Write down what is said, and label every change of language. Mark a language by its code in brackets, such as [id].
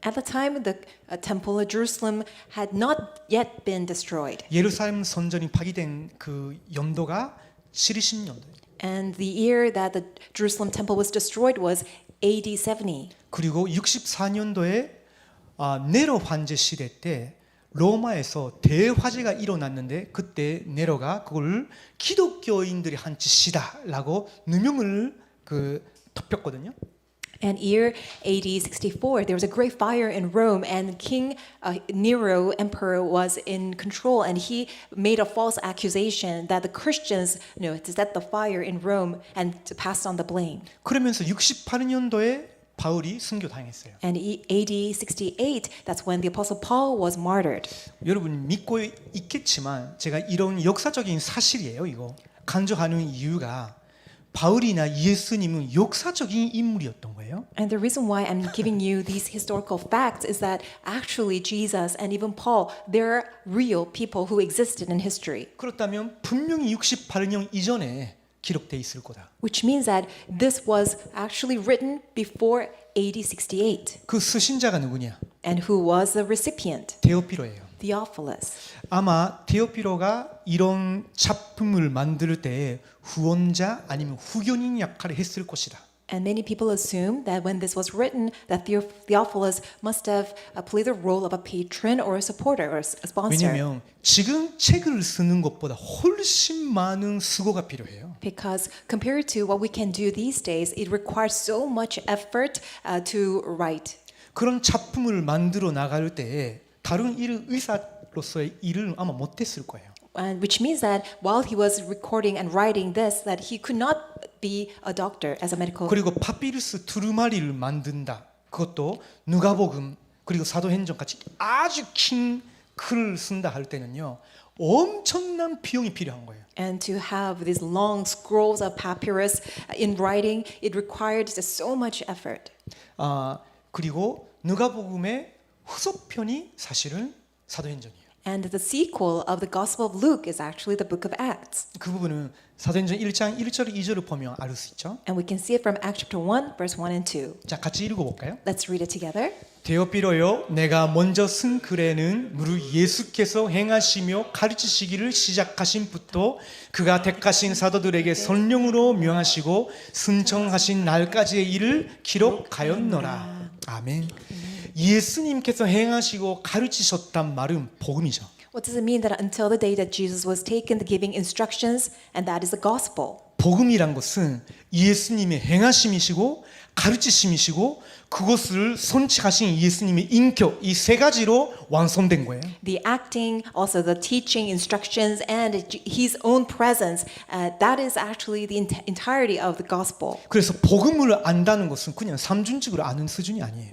[en] At the time, the temple of Jerusalem had not yet been destroyed. [ko] 예루살렘 성전이 파기된 그 연도가 70년도예요. [en] And the year that the Jerusalem temple was destroyed was AD 70. [ko] 그리고 64년도에 네로 황제 시대 때 로마에서 대화재가 일어났는데 그때 네로가 그걸 기독교인들이 한 짓이다라고 누명을 덮였거든요. [en] And year AD 64, there was a great fire in Rome, and King Nero, emperor, was in control, and he made a false accusation that the Christians, set the fire in Rome and passed on the blame. [ko] 그러면서 68년도에 바울이 순교당했어요. [en] And AD 68, that's when the apostle Paul was martyred. [ko] 여러분 믿고 있겠지만 제가 이런 역사적인 사실이에요. 이거 강조하는 이유가 바울이나 예수님은 역사적인 인물이었던 거예요. [en] And the reason why I'm giving you these historical facts is that actually Jesus and even Paul, they're real people who existed in history. [ko] 그렇다면 분명히 68년 이전에 기록돼 있을 거다. [en] Which means that this was actually written before AD 68. [ko] 그 수신자가 누구냐? [en] And who was the recipient? [ko] 데오피로예요. [en] Theophilus. [ko] 아마 데오피로가 이런 작품을 만들 때 후원자 아니면 후견인 역할을 했을 것이다. [en] And many people assume that when this was written, that Theophilus must have played the role of a patron or a supporter or a sponsor. [ko] 왜냐하면 지금 책을 쓰는 것보다 훨씬 많은 수고가 필요해요. [en] Because compared to what we can do these days, it requires so much effort to write. [ko] 그런 작품을 만들어 나갈 때 다른 의사로서의 일을 아마 못했을 거예요. [en] And which means that while he was recording and writing this, that he could not be a doctor as a medical. [ko] 그리고 파피루스 두루마리를 만든다. 그것도 누가복음 그리고 사도행전 같이 아주 긴 글을 쓴다 할 때는요 엄청난 비용이 필요한 거예요. [en] And to have these long scrolls of papyrus in writing, it required just so much effort. [ko] 그리고 누가복음의 후속편이 사실은 사도행전이에요. [en] And the sequel of the Gospel of Luke is actually the book of Acts. [ko] 그 부분은 사도행전 1장 1절 2절을 보면 알 수 있죠. [en] And we can see it from Acts chapter 1, verse 1 and 2. [ko] 자, 같이 읽어볼까요? [en] Let's read it together. [ko] 데오피로요, 내가 먼저 쓴 글에는 무릇 예수께서 행하시며 가르치시기를 시작하신부터 그가 택하신 사도들에게 성령으로 명하시고 순청하신 날까지의 일을 기록하였노라. 아멘. 예수님께서 행하시고 가르치셨단 말은 복음이죠. [en] What does it mean that until the day that Jesus was taken, giving instructions, and that is the gospel? [ko] 복음이란 것은 예수님의 행하심이시고 가르치심이시고 그것을 선치하신 예수님의 인격 이 세 가지로 완성된 거예요. [en] The acting, also the teaching, instructions, and His own presence. That is actually the entirety of the gospel. [ko] 그래서 복음을 안다는 것은 그냥 삼중직으로 아는 수준이 아니에요.